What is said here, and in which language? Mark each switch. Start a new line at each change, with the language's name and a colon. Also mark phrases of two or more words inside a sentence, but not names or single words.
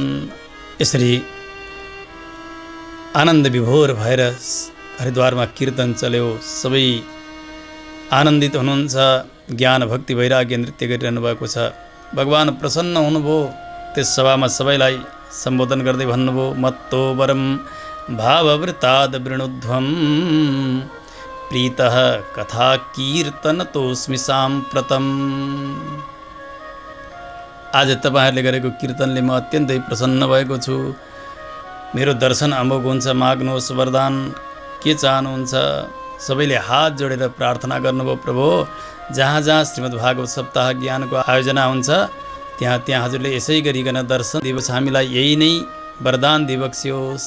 Nepali: यसरी आनन्द विभोर भएर हरिद्वारमा कीर्तन चल्यो। सबै आनन्दित हुनुहुन्छ। ज्ञान भक्ति वैराग्य नृत्य गरिरहनु भएको छ। भगवान प्रसन्न हुनुभयो। त्यस सभामा सबैलाई सम्बोधन गर्दै भन्नुभयो,
Sanskrit: मत्तो वरम भाववृताद वृणुध्वं प्रीतः कथा कीर्तन तोस्मि साम्प्रतम।
Nepali: आज तपाईँहरूले गरेको कीर्तनले म अत्यन्तै प्रसन्न भएको छु। मेरो दर्शन अमोघ हुन्छ। माग्नुहोस् वरदान, के चाहनुहुन्छ? सबैले हात जोडेर प्रार्थना गर्नुभयो। प्रभु, जहाँ जहाँ श्रीमद्भागवत सप्ताह ज्ञानको आयोजना हुन्छ त्यहाँ त्यहाँ हजुरले यसै गरिकन दर्शन दिवस हामीलाई यही नै वरदान दिवक्स्योस्।